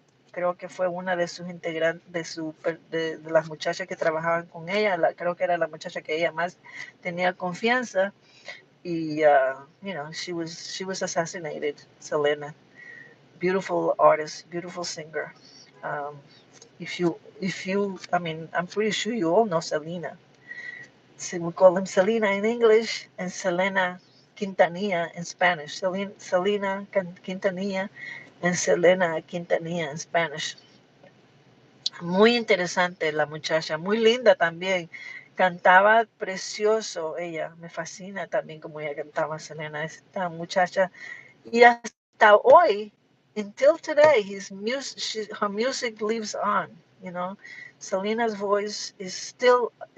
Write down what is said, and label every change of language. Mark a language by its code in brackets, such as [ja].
[es] Creo que fue una de sus integrantes, de las muchachas que trabajaban con ella, creo que era la muchacha que ella más tenía confianza, y [en] she was assassinated, [es] Selena. [en] Beautiful artist, beautiful singer. Um, I mean, I'm pretty sure you all know Selena. So we call him Selena in English and Selena Quintanilla in Spanish. Selena Quintanilla and Selena Quintanilla in Spanish. [es] Muy interesante la muchacha, muy linda también. Cantaba precioso ella, me fascina también como ella cantaba Selena, esta muchacha. Y hasta hoy, [en] until today, her music lives on. You know, Selena's voice is still.